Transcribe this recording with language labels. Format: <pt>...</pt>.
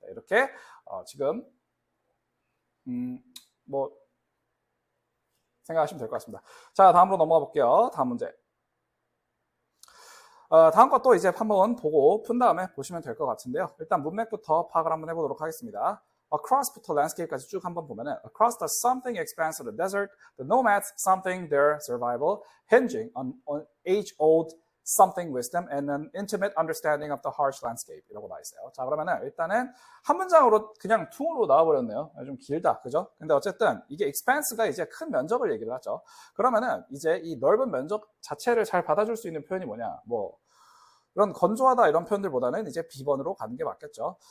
<ko>이렇게 지금 뭐 생각하시면 될 것 같습니다. 자, 다음으로 넘어가 볼게요. 다음 문제. 다음 것도 이제 한번 보고 푼 다음에 보시면 될 것 같은데요. 일단 문맥부터 파악을 한번 해보도록 하겠습니다. Across부터 landscape까지 쭉 한번 보면은</ko> <en>across the something expanse of the desert, the nomads something their survival, hinging on age-old something wisdom and an intimate understanding of the harsh landscape</en> <ko>이라고 나와 있어요. 자, 그러면은 일단은 한 문장으로 그냥 퉁으로 나와버렸네요. 좀 길다, 그죠? 근데 어쨌든 이게 expanse가 이제 큰 면적을 얘기를 하죠. 그러면은 이제 이 넓은 면적 자체를 잘 받아줄 수 있는 표현이 뭐냐? 뭐 이런 건조하다 이런 표현들보다는 이제 B번으로 가는 게 맞겠죠.</ko>